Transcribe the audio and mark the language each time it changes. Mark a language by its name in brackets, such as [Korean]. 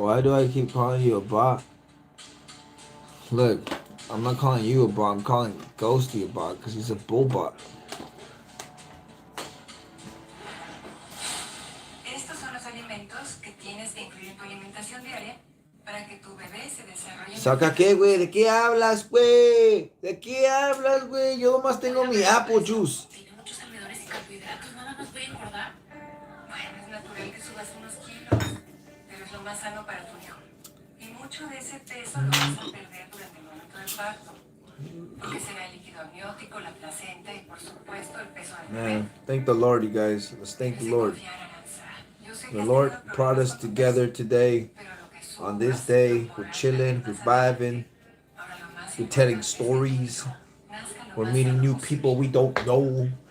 [English] Why do I keep calling you a bot? Look, I'm not calling you a bot. I'm calling Ghosty a bot because he's a bull bot. [Spanish] Estos son los alimentos que tienes que incluir en tu alimentación diaria para que tu bebé se desarrolle. ¿Saca qué, güey? ¿De qué hablas, güey? ¿De qué hablas, güey? Yo nomás tengo mi apple juice. Tiene muchos almidones y carbohidratos, nada más voy a engordar. Bueno, es natural que subas unos kilos, pero es lo más sano para tu hijo. Y mucho de ese peso lo vas a perder durante el momento del parto. Porque será el líquido amniótico, la placenta y por supuesto el peso del bebé. [English] Man, thank the Lord, you guys. Let's thank the Lord. The Lord brought us together today. On this day, we're chilling, we're vibing, we're telling stories, we're meeting new people we don't know.